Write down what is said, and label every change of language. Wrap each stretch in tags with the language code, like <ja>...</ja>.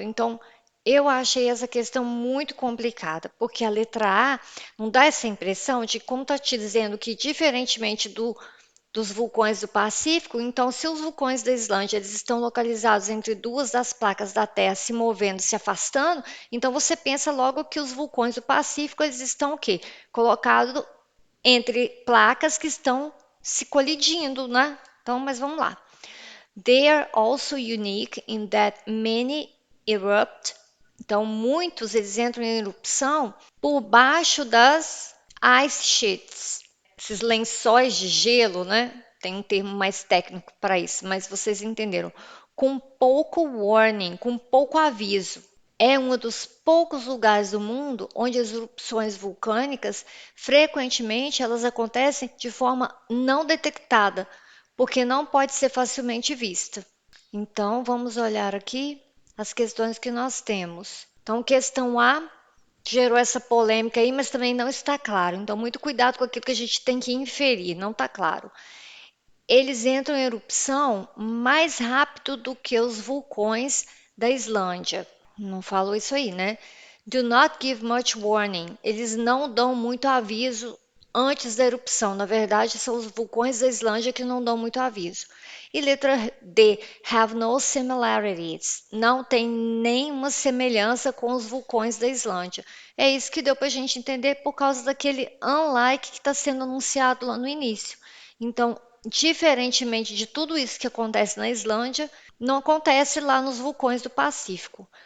<pt>Então, eu achei essa questão muito complicada, porque a letra A não dá essa impressão de como está te dizendo que, diferentemente dos vulcões do Pacífico, então, se os vulcões da Islândia eles estão localizados entre duas das placas da Terra se movendo, se afastando, então você pensa logo que os vulcões do Pacífico eles estão o quê? Colocados entre placas que estão se colidindo, né? Então, mas vamos lá.</pt> <en>They are also unique in that many erupt.</en> <pt>Então, muitos eles entram em erupção por baixo das ice sheets, esses lençóis de gelo, né? Tem um termo mais técnico para isso, mas vocês entenderam. Com pouco warning, com pouco aviso. É um dos poucos lugares do mundo onde as erupções vulcânicas, frequentemente, elas acontecem de forma não detectada, porque não pode ser facilmente vista. Então, vamos olhar aqui as questões que nós temos. Então, questão A gerou essa polêmica aí, mas também não está claro. Então, muito cuidado com aquilo que a gente tem que inferir, não está claro. Eles entram em erupção mais rápido do que os vulcões da Islândia. Não falou isso aí, né?</pt> <en>Do not give much warning.</en> <pt>Eles não dão muito aviso antes da erupção. Na verdade, são os vulcões da Islândia que não dão muito aviso. E letra D,</pt> <en>have no similarities.</en> <pt>Não tem nenhuma semelhança com os vulcões da Islândia. É isso que deu para a gente entender por causa daquele unlike que está sendo anunciado lá no início. Então, diferentemente de tudo isso que acontece na Islândia, não acontece lá nos vulcões do Pacífico.</pt>